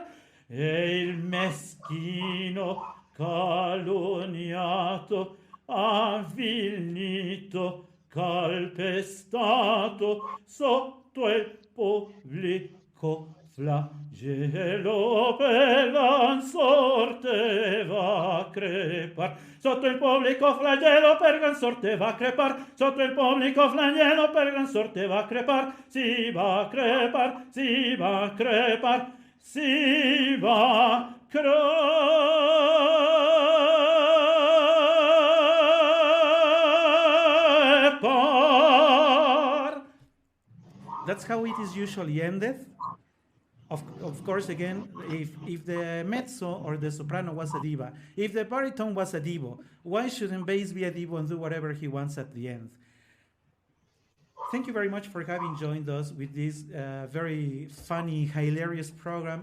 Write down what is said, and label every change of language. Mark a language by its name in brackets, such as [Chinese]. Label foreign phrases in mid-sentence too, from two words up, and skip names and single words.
[Italian] E il meschino calunniato, avvilito, calpestato, sotto il pubblico flagelo per gran sorte va crepar. Sotto il pubblico flagelo per gran sorte va crepar. Sotto il pubblico flagelo per gran sorte va crepar. Si va crepar, si va crepar, si va crepar. [English] that's how it is usually ended. Of course, again, if the mezzo or the soprano was a diva, if the baritone was a divo, why shouldn't bass be a divo and do whatever he wants at the end? Thank you very much for having joined us with this very funny, hilarious program.